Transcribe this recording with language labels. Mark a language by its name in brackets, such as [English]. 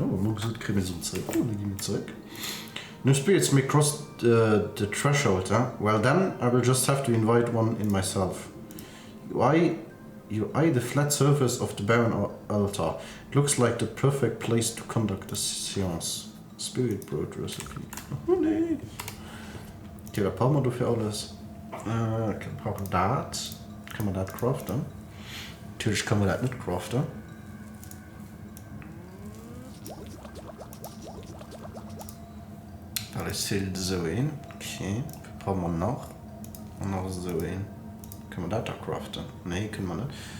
[German] Und gesagt, kriegen wir so zurück. Oh, dann gehen wir zurück. [English] No spirits may cross the threshold, huh? Well then, I will just have to invite one in myself. You eye the flat surface of the barren altar. It looks like the perfect place to conduct a seance. Spirit Broad Recipe. Oh nee. [German] Ja, da brauchen wir dafür alles. Wir brauchen das. Kann man das craften? Natürlich kann man das nicht craften. Da ist viel so ein. Okay, was brauchen wir noch? Und noch so ein. Können wir das da craften? Nee, können wir nicht.